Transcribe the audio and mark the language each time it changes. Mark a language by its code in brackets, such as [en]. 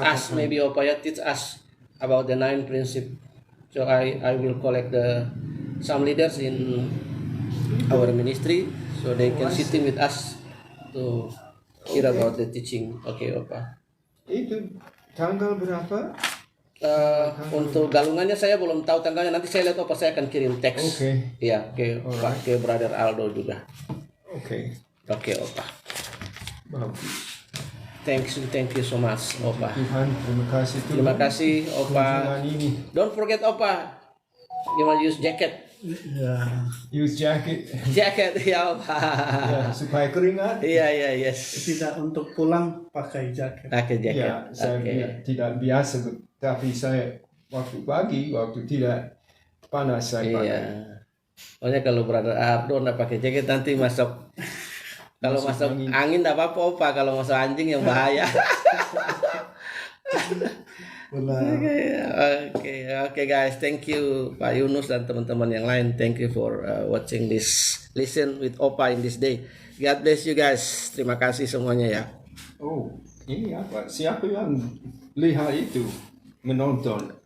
[en] us [id] catatan. [en] maybe Opa ya, teach us about the 9 principle. So I will collect some leaders in our ministry, so they can sitting with us to hear about the teaching. Okay, Opa. [id] Itu tanggal berapa? Untuk galungannya saya belum tahu tanggalnya. Nanti saya lihat Opa, saya akan kirim teks. Oke. Iya, ke Pak, ke Brother Aldo juga. Oke. Oke, Opa. Bagus. [en] Thank you so much, Opa. [id] Tuhan, terima kasih Tuhan. Terima kasih, Opa. Kunjungan ini. [en] Don't forget, Opa. You will use jacket. [id] Ya. [en] Use jacket. [id] Jacket, ya Opa. Ya, supaya keringat. Iya, yes. Tidak untuk pulang pakai jaket. Pakai jaket. Ya, saya tidak biasa, tapi saya waktu pagi, waktu tidak panas saya pakai. Iya. Pokoknya kalau Brother Ardo nggak pakai jaket nanti masuk. Kalau masuk angin nggak apa-apa, Opa. Kalau masuk anjing yang bahaya. Benar. [en] Oke guys, thank you [id] Pak Yunus dan teman-teman yang lain. [en] Thank you for watching this listen with Opa in this day. God bless you guys. [id] Terima kasih semuanya ya. Oh, ini apa? Siapa yang lihat itu menonton?